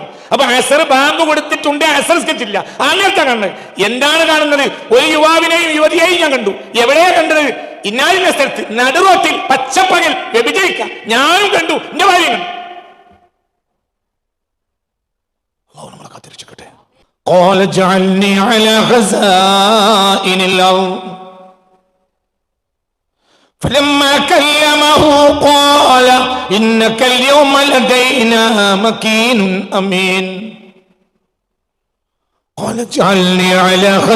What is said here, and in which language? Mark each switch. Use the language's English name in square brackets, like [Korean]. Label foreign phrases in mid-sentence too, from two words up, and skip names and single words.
[Malayalam] അപ്പൊ അസർ ബാങ്ക് കൊടുത്തിട്ടുണ്ട്, അസർ നിസ്കരിച്ചില്ല. അങ്ങനത്തെ കാണുന്നത് എന്താണ് കാണുന്നത്? ഒരു യുവാവിനെയും യുവതിയെയും ഞാൻ കണ്ടു. എവിടെയാ കണ്ടത്? ഇന്നാലിന്റെ സ്ഥലത്ത് നടുറോട്ടിൽ പച്ചപ്പകൽ വ്യഭിചരിക്കാം. ഞാനും കണ്ടു, എന്റെ ഭാര്യ കണ്ടു. നമ്മളെ കാത്തിരിച്ചോട്ടെ. [Arabic] قال اجعلني على خزائن الأرض فلما كلمه قال إنك اليوم لدينا مكين أمين قال اجعلني على